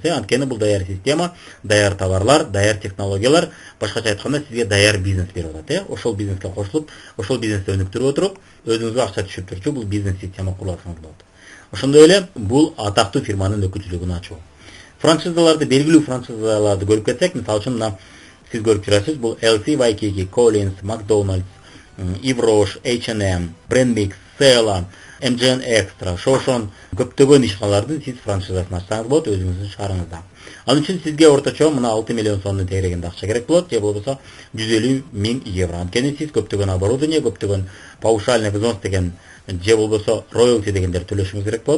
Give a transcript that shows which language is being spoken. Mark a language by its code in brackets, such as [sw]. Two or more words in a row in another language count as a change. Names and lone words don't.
[ky] Анткени бул даяр система, даяр товарлар, даяр технологиялар, башкача айтканда сизге даяр бизнес берип атат. Ошол бизнеске кошулуп, ошол бизнести өнүктүрүп отуруп, өзүңүзгө акча түшүп турчу бул бизнес система курулсаңыз болот. Ошондой эле бул атактуу фирманын өкүлчүлүгүн ачуу. Франшизаларды, белгилүү франшизаларды көрүп кетсек, мисалы үчүн мына сиз көрүп жүрөсүз, бул LC, Waikiki, Collins, McDonald's, Ivrosh, H&M, Brandmix, Sela, MGN Extra, ошон көптөгөн ишканалардын сиз франшизасын ачсаңыз болот өзүңүздүн шаарыңызда. Ал үчүн сизге орточо мына 6 миллион сомдун тегерегинде акча керек болот, же болбосо 150 000 евро. Анткени сиз көптөгөн оборудование, көптөгөн [ru] паушальный взнос [ky] деген же болбосо роялти дегендерди төлөшүңүз керек болот.